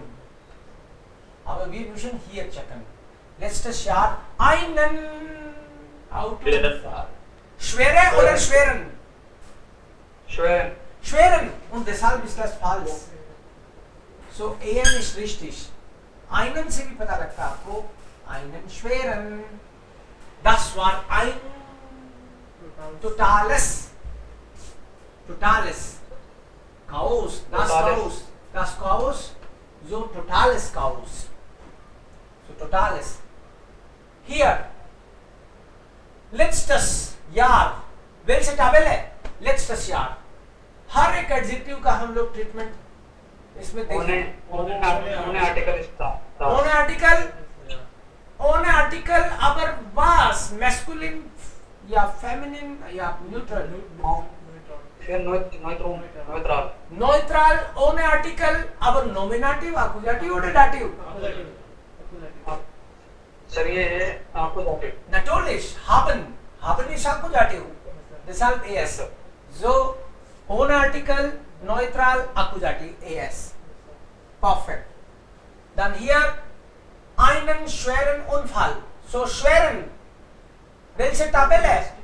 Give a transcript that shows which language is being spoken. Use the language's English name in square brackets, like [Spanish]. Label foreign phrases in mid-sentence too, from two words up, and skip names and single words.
[German] Aber wir müssen hier checken. Letztes Jahr einen Autounfall. Schwere oder schweren? Schweren. Und deshalb ist das falsch. So, EN ist richtig. Einen से भी पता लगता है आपको, einen schweren. Das war ein totales Chaos. Das Chaos. So totales Chaos. So totales. Hier. Letztes Jahr. Welche Tabelle? Letztes Jahr. [Hindi] हर एक एडजेक्टिव का हम लोग ट्रीटमेंट इसमें देखेंगे. [German] ohne Artikel aber was? [English] Masculine या feminine या neutral? [German] Neutral ohne Artikel aber nominativ, Akkusativ oder Dativ? [Hindi] सर ये है Akkusativ. [German] Natürlich, haben ist Akkusativ. Deshalb ES. So ohne Artikel, neutral, Akkusativ, ES. Perfect. Dann hier einen schweren Unfall. So schweren. Welche Tabelle?